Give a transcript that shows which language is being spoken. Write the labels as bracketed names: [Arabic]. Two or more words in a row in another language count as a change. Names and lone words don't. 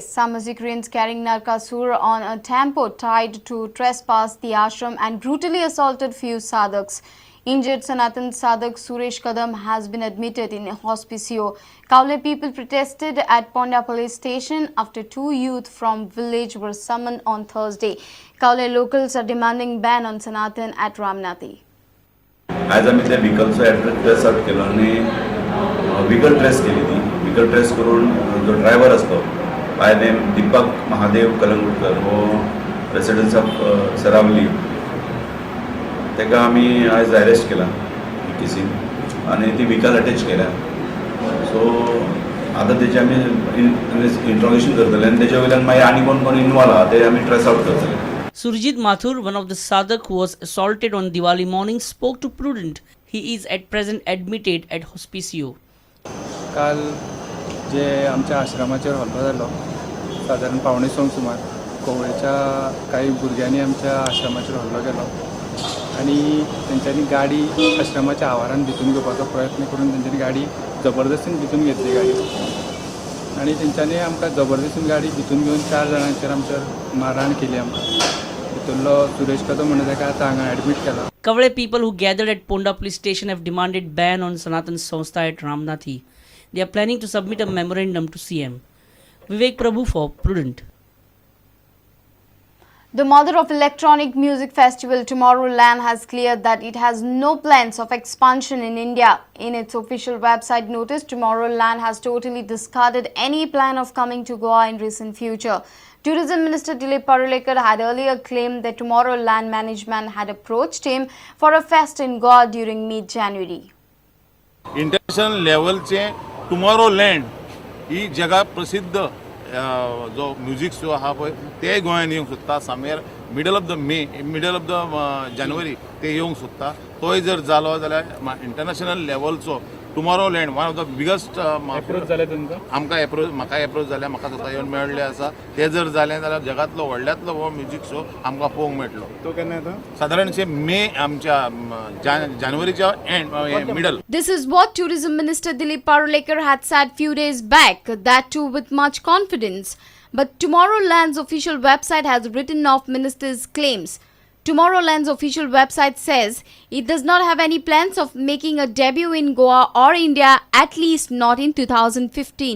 [English] Some Musicians carrying Narkasur on a tempo tried to trespass the ashram and brutally assaulted few sadhaks. Injured Sanatan sadhak Suresh Kadam has been admitted in a hospicio. Kaule people protested at Ponda police station after two youth from village were summoned on Thursday. Kaule locals are demanding ban on Sanatan at Ramnathi. [Konkani] आज आम्ही त्या व्हिकलचो [English] address trace out [Konkani] केलो आणि [English] vehicle trace [Konkani] केली ती [English] vehicle trace [Konkani] करून जो ड्रायव्हर असतो [English] by name [Konkani] दीपक महादेव कलंगुटकर हो [English] residence of [Konkani] सरावली ताका आम्ही आज अरेस्ट केला केसीन आणि ती [English] vehicle attach [Konkani] केल्या सो आता त्याचे आम्ही इंट्रोगेशन करतले आणि त्याच्या वयल्यान मागीर आनी कोण कोण इन्वॉल्व आहा ते आम्ही [English] trace out [Konkani] करतले. [English] Surjit Mathur, one of the sadhak who was assaulted on Diwali morning, spoke to Prudent. He is at present admitted at hospicio. [Konkani] काल जे आमच्या आश्रमाचेर हल्लो जालो साधारण 5:45 सुमार कोवळेच्या काही भुरग्यांनी आमच्या आश्रमाचेर हल्लो केलो आणि तेंच्यांनी गाडी आश्रमाच्या आवारान भितून घेवपाचो प्रयत्न करून तेंच्यांनी गाडी जबरदस्तीन भितून घेतली गाडी आणि तेंच्यांनी आमकां जबरदस्तीन गाडी भितून घेवन 4 जाणांचेर आमचेर मारहाण केली आमकां. Suresh Kadam admit kela. [English] Kavale people who gathered at Ponda police station have demanded ban on Sanatan Sanstha at Ramnathi. They are planning to submit a memorandum to CM. Vivek Prabhu for Prudent. The mother of electronic music festival Tomorrowland has cleared that it has no plans of expansion in India. In its official website notice, Tomorrowland has totally discarded any plan of coming to Goa in recent future. Tourism Minister Deepak Kalangutkar had earlier claimed that Tomorrowland management had approached him for a fest in Goa during mid-January. International level [Konkani] चे Tomorrowland ही जगा प्रसिद्ध जो [English] music show [Konkani] हा पळय ते गोंयांत येवंक सोदता सामेर [English] middle of the [Konkani] जानेवारी ते येवंक सोदता. तोय जर जालो जाल्यार [English] international levelचो [Konkani] टुमॉरोलँड [English] one of the biggest approach [Konkani] जाले तुमकां म्हाका अप्रोच जाल्या म्हाका स्वता येवन मेळ्ळें आसा. ते जर जालें जाल्यार जगांतलो व्हडल्यांतलो हो [English] music show [Konkani] आमकां पळोवंक मेळटलो. तो केन्ना येता सादारणशे मे आमच्या जानेवारीच्या [English] end middle. This is what Tourism Minister Deepak Kalangutkar had said few days back, that too with much confidence. But Tomorrowland's official website has written off minister's claims. Tomorrowland's official website says it does not have any plans of making a debut in Goa or India, at least not in 2015.